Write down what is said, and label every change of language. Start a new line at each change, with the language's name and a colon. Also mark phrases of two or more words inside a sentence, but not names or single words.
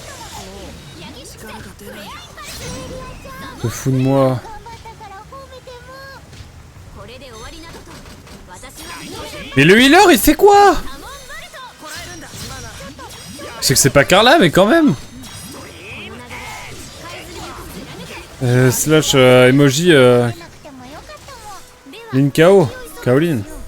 French: Te fous de moi.
Japanese: 頑張ったから褒めても
French: Mais le healer, il fait quoi? Je sais que c'est pas Carla, mais quand même.
English: Slash emoji Lin Kao. Kaolin.